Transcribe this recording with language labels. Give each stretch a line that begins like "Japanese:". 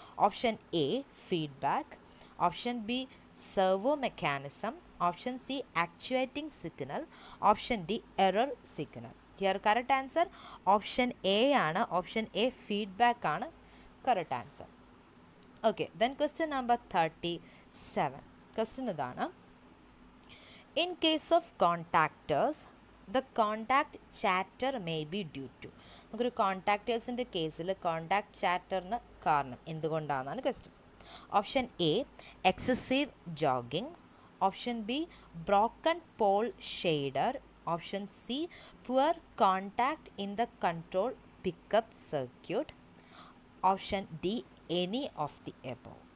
English: Option A feedback, option B servo mechanism, option C actuating signal, option D error signal. Here correct answer option A ആണ്. Option A feedback ആണ് correct answer. Okay, then question number 37.
Malayalam: Question ഇതാണ്,
English: in case of contactors the contact chatter may be due to.
Malayalam: നമുക്കൊരു കോണ്ടാക്റ്റേഴ്സിൻ്റെ കേസിൽ contact ചാറ്ററിന് കാരണം എന്തുകൊണ്ടാണെന്നാണ് question.
English: Option A excessive jogging, option B broken pole shader, option C poor contact in the control pickup circuit, option D any of the above.